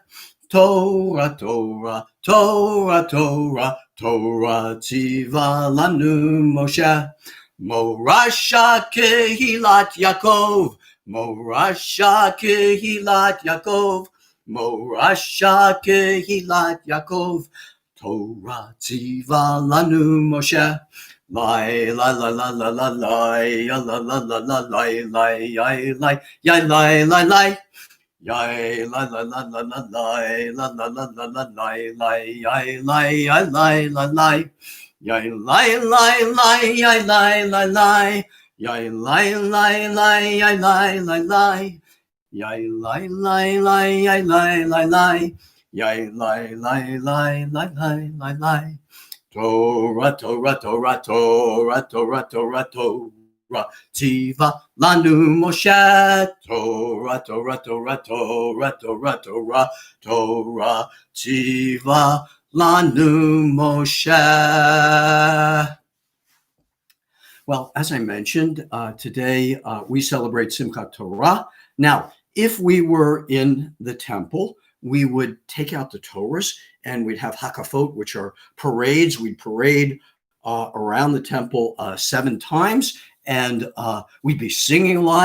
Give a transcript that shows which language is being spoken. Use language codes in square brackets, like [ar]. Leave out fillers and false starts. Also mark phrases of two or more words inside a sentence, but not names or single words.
[he] תורה, תורה, תורה, תורה, תורה, צוה לנו משה. מורשה קהלת יעקב, מורשה קהלת יעקב, מורשה קהלת יעקב, תורה צוה לנו משה. Lai la la la la la lai la la la la la lai lai yai lai yai lai lai lai yai la la la la la lai la la la la la lai lai yai lai yai lai la lai yai lai lai lai yai lai la lai yai lai lai lai yai lai la lai yai lai lai lai yai lai la lai yai lai lai lai lai lai lai lai. תורה, תורה, תורה, תורה, תורה, תורה, תורה, צוה לנו משה. תורה, תורה, תורה, תורה, תורה, תורה, תורה, צוה לנו משה. [en] Well, as I mentioned, today we celebrate Simchat Torah. Now, if we were in the temple, we would take out the Torahs and we'd have hakafot, which are parades. We'd parade around the temple 7 times, and we'd be singing a lot.